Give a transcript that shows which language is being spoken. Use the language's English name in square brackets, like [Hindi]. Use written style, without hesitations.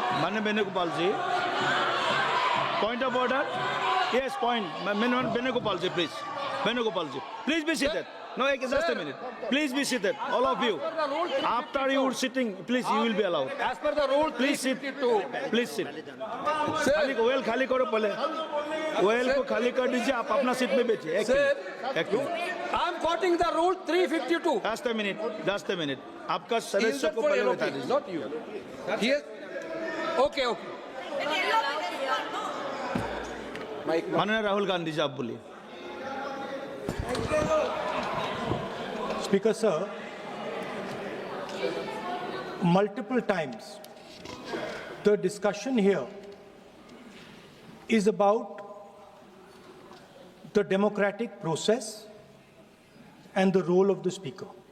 [Hindi] माननीय वेणुगोपाल जी, point of order. Yes point. [English] Venugopal ji please, Venugopal ji please be seated. No, just a minute. Please be seated, all of you. After you are sitting, please, you will be allowed. As per the rule, Please sit. Please sit. [Hindi] खाली OL खाली करो पहले, OL को खाली कर दीजिए, आप अपना सीट में बैठिए। एक minute, [English] I am quoting the rule 352. just a minute. [Hindi] आपका सदस्य को पहले बैठा दीजिए। [English] Not you. Yes. Okay. [Hindi] माननीय राहुल गांधी जी, आप बोलिए। [English] Speaker sir, multiple times the discussion here is about the democratic process and the role of the speaker.